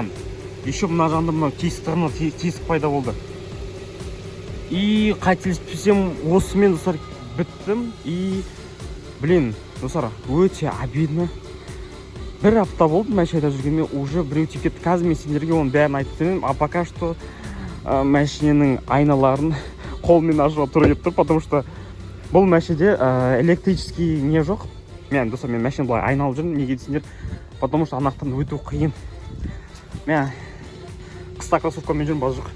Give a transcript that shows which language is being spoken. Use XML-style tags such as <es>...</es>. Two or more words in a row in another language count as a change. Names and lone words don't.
<kk>Еще мына жағында мына тесік пайда болды. И қателеспесем, осымен достар біттім.</kk> <ru>И блин,</ru> <kk>достар, өте обидно. Бір апта болды машинада жүргенмен, уже біреу тиіп кетті. Қазір мен сендерге оның бәрін айтып беремін.</kk> <ru>А пока что</ru> <kk>машиненің айналарын қолмен ашуға тура келіп тұр,</kk> <ru>потому что</ru> <kk>бұл машинеде электрический не жоқ. Мен достар, мен машина былай айналып жүрмін, неге десеңдер,</kk> <ru>потому что</ru> <kk>анақтан өту қиын. Мен қыста кроссовкамен жүрмін, базы жоқ.</kk>